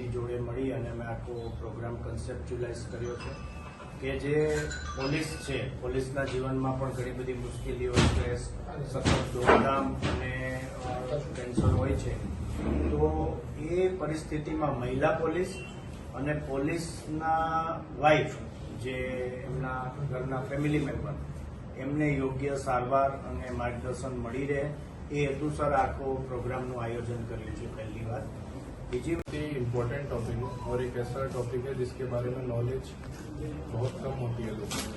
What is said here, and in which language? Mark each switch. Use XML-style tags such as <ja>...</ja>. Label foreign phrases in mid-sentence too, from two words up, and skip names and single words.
<gu>જોડે મળી અને મેં આખો પ્રોગ્રામ કન્સેપ્ચ્યુલાઇઝ કર્યો છે કે જે પોલીસ છે, પોલીસના જીવનમાં પણ ઘણી બધી મુશ્કેલીઓ, સ્ટ્રેસ, સતત દોડધામ અને ટેન્શન હોય છે, તો એ પરિસ્થિતિમાં મહિલા પોલીસ અને પોલીસના વાઇફ જે એમના ઘરના</gu> <en>family member</en> <gu>એમને યોગ્ય સારવાર અને માર્ગદર્શન મળી રહે એ હેતુસર આખો પ્રોગ્રામનું આયોજન કર્યું છે।</gu> <hi>पहली बात।</hi> <gu>बीजी</gu> <hi>इम्पोर्टेंट टॉपिक है और एक ऐसा टॉपिक है जिसके बारे में नॉलेज बहुत कम होती है लोगों में।</hi>